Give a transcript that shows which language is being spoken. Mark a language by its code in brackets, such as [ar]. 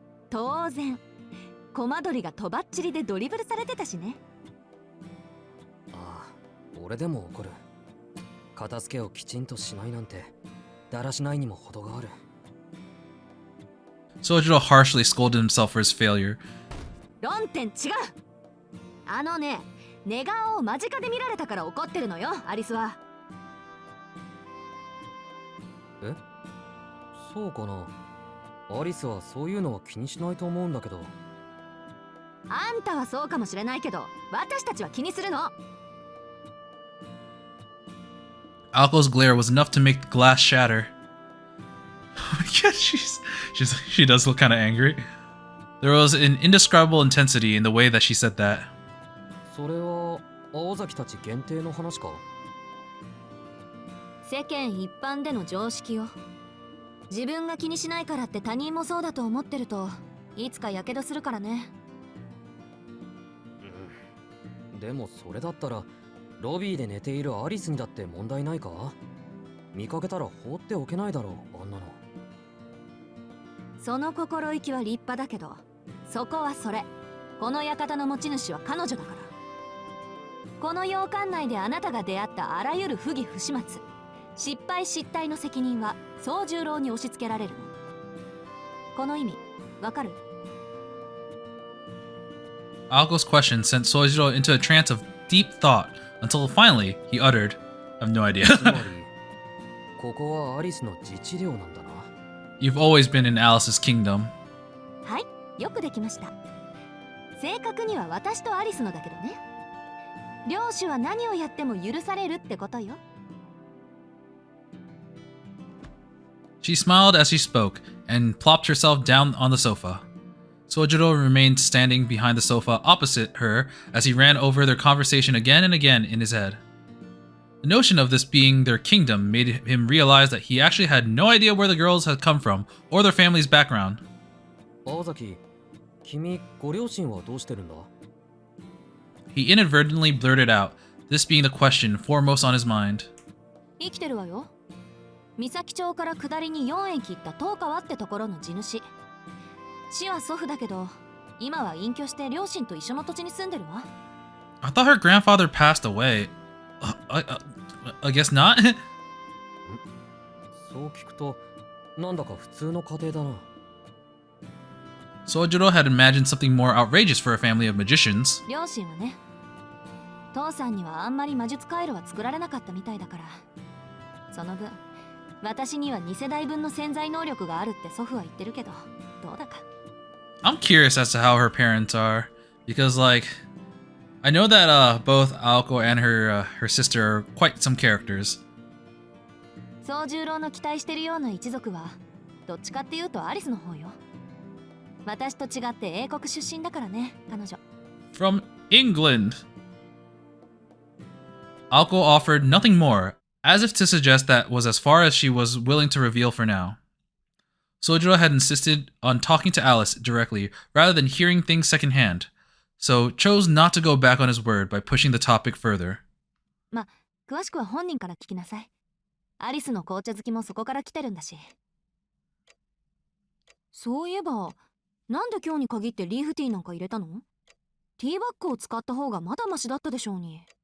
[ja] 当然、コマ鳥がとばっちりでドリブルされてたしね。ああ、俺でも怒る。片付けをきちんとしないなんて、だらしないにも程がある。 [en] Sojiro harshly scolded himself for his failure. [ja] 論点違う。あのね、寝顔を間近で見られたから怒ってるのよ、アリスは。え？そうかな。アリスはそういうのは気にしないと思うんだけど。あんたはそうかもしれないけど、私たちは気にするの。 [en] Aoko's glare was enough to make the glass shatter. Yeah, she does look kind of angry. There was an indescribable intensity in the way that she said that. [ja] それは青崎たち限定の話か？世間一般での常識よ。自分が気にしないからって他人もそうだと思ってるといつかやけどするからね。でもそれだったらロビーで寝ているアリスにだって問題ないか？見かけたら放っておけないだろう、あんなの。その心意気は立派だけど、そこはそれ。この館の持ち主は彼女だから。この洋館内であなたが出会ったあらゆる不義不始末、失敗失態の責任は宗十郎に押し付けられるの。この意味、わかる？ [en] Aoko's question sent Sojiro into a trance of deep thought until finally he uttered, I have no idea. [ja] つまりここはアリスの自治領なんだな。 [en] You've always been in Alice's kingdom. [ja] はい、よくできました。正確には私とアリスのだけどね。領主は何をやっても許されるってことよ。 [en] She smiled as she spoke and plopped herself down on the sofa. Sojiro remained standing behind the sofa opposite her as he ran over their conversation again and again in his head. The notion of this being their kingdom made him realize that he actually had no idea where the girls had come from or their family's background. [ja] 青崎、君ご両親はどうしてるんだ [en] ？He inadvertently blurted out, this being the question foremost on his mind. [ja] 生きてるわよ。三崎町から下りに4駅行った東川ってところの地主。死は祖父だけど、今は隠居して両親と一緒の土地に住んでるわ。 [en] I thought her grandfather passed away. I guess not? [ja] そう聞くと、なんだか普通の家庭だな。 [en] Sojiro had imagined something more outrageous for a family of magicians. [ja] 両親はね、父さんにはあんまり魔術回路は作られなかったみたいだから、その分私には2世代分の潜在能力があるって祖父は言ってるけど、どうだか。 [en] I'm curious as to how her parents are, because like I know that both Aoko and her sister are quite some characters. [ja] 宗十郎の期待してるような一族はどっちかっていうとアリスの方よ。私と違って英国出身だからね、彼女。 [en] From England. Aoko offered nothing more, as if to suggest that was as far as she was willing to reveal for now. Sojiro had insisted on talking to Alice directly rather than hearing things secondhand, so chose not to go back on his word by pushing the topic further. [ja] ま、詳しくは本人から聞きなさい。アリスの紅茶好きもそこから来てるんだし。そういえば、なんで今日に限ってリーフティーなんか入れたの？ティーバッグを使った方がまだマシだったでしょうに。